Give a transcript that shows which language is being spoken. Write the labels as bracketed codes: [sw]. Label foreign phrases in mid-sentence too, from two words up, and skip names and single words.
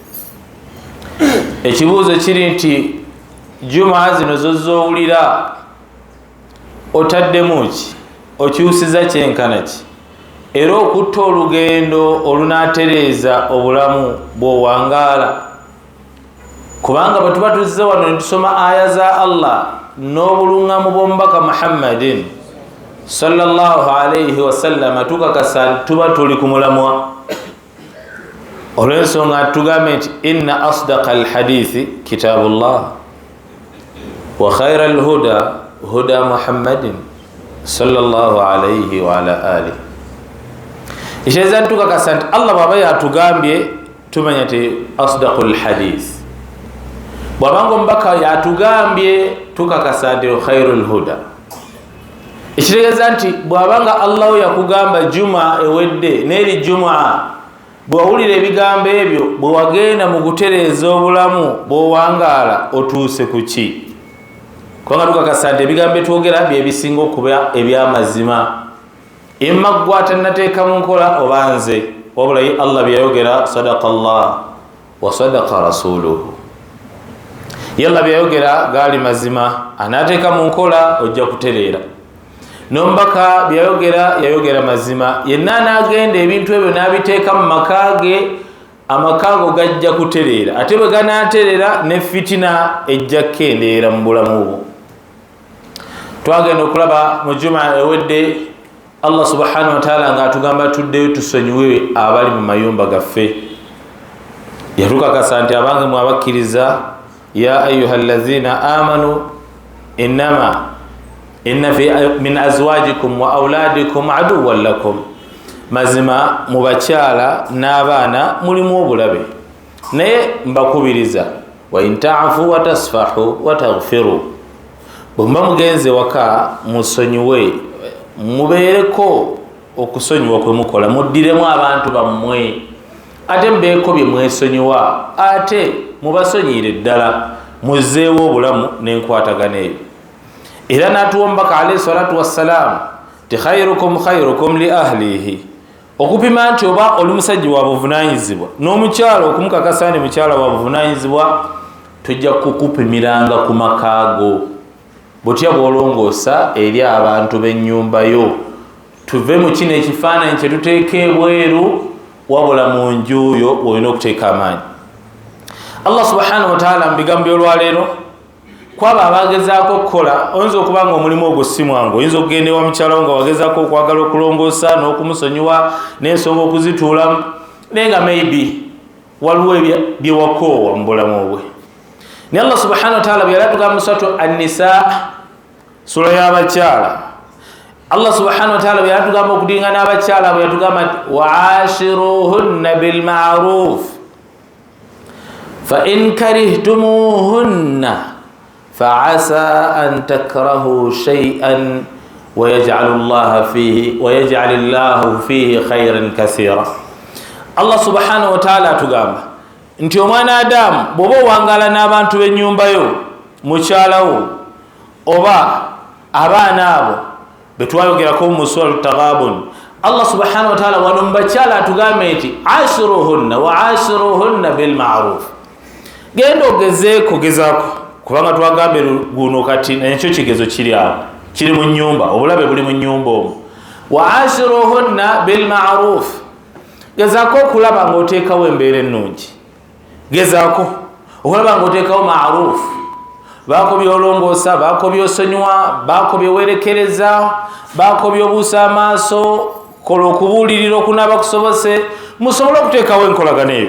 [lg] Ekibuuzo kiri nti JUMAH zino zozowulira otaddemu ki? Okyusiza kyenkana ki? Era okutta olugendo olunaatereeza obulamu bw'owangaala. Kubanga bwe tuba tuzze wano ne tusoma aya za Allah n'obuluŋŋamu bw'omubaka Muhammadin [ar] صلى الله عليه وسلم [lg] tukakasa tuba tuli ku mulamwa. Olw'ensonga tugambe nti [ar] إن أصدق الحديث كتاب الله وخير الهدى هدى محمد صلى الله عليه وعلى آله. [lg] Isheza ntukakasa nti Allah baba yatugambye tumanya nti [ar] أصدق الحديث. [lg] Bwabanga omubaka yatugambye tukakasa nti [ar] خير الهدى. [lg] Ekitegeeza nti bwabanga Allah yakugamba juma ewedde n'eri JUMAH bw'owulira ebigambo ebyo bwe wagenda mu kutereeza obulamu bw'owangaala otuuse ku ki? Kubanga tukakasa nti ebigambo etwogera bye bisinga okuba eby'amazima. Imma ggwe atannateeka mu nkola oba nze, wabula ye Allah byayogera [ar] صدق الله وصدق رسوله. [lg] Ye Allah byayogera gaali mazima, anaateeka mu nkola ojja kutereera. nombaka yayogera mazima yenna n'agenda ebintu ebyo n'abiteeka mu makage amakago gajja kutereera ate bwe ganaatereera ne fitina ejja kukendeera mu bulamu bwo. Twagenda okulaba mu juma ewedde [ar] الله سبحانه وتعالى [lg] ng'atugamba tuddeyo tusonyiwe abali mu mayumba gaffe. Yatukakasa nti abange mwe abakkiriza [ar] يا أيها الذين آمنوا إن في من أزواجكم وأولادكم عدوا لكم, [lg] mazima mu bakyala n'abaana mulimu obulabe naye mbakubiriza [ar] وإن تعفوا وتصفحوا وتغفروا, [lg] bwe muba mugenze waka musonyiwe mubeereko okusonyiwa kwe mukola, muddiremu abantu bammwe ate mbeeko bye mwesonyiwa ate mubasonyiire ddala muzzeewo obulamu n'enkwatagana eyo. Era n'atuwombaka [ar] عليه الصلاة والسلام تي خيركم لأهله, [lg] okupima nti oba oli musajja wa buvunanyizibwa n'omukyala okumukakasa ndi mukyala wa buvunanyizibwa tujja kukupimiranga ku makaago. Butya bw'olongoosa eri abantu b'ennyumba yo, tuve mu kino ekifaananyi kye tuteeka ebweru wabula mu nju yo olina okuteeka amaanyi. [ar] الله سبحانه وتعالى [lg] mu bigambo by'olwaleero kwaba abagezaako okukola, oyinza okuba nga omulimu ogwo si mwangu, oyinza okugenda ewa mukyala wo nga wagezaako okwagala okulongoosa n'okumusonyiwa n'ensonga okuzituulamu naye nga maybe waliwo bye wakoowa mu bulamu bwe. Naye [ar] الله سبحانه وتعالى [lg] bwe yali atugamba mu suratu an-Nisa, sura y'abakyala, [ar] الله سبحانه وتعالى [lg] bwe yali atugamba okudinga n'abakyala bwe yatugamba nti [ar] وعاشروهن بالمعروف فإن كرهتموهن فعسى أن تكرهوا شيئا ويجعل الله فيه خيرا كثيرا. الله سبحانه وتعالى [lg] atugamba nti omwana Adamu bw'oba owangala n'abantu b'ennyumba yo, mukyalawo oba abaana abo be twayogerako mu sura Taghabun, [ar] الله سبحانه وتعالى [lg] wano mu bakyala atugambe nti [ar] عاشروهن وعاشروهن بالمعروف. [lg] Genda ogezeeko kubanga twagambe guno kati nekyo kigezo kiri awo, kiri mu nnyumba, obulabe buli mu nnyumba omwo. [ar] وعاشروهن بالمعروف, [lg] gezaako okulaba ng'oteekawo embeera ennungi, gezaako okulaba ng'oteekawo ma'ruf, baako byolongoosa, baako byosonyiwa, baako byewerekereza, baako byobuusa amaaso, kola okubuulirira okunaaba kusobose, musobole okuteekawo enkolagana eyo.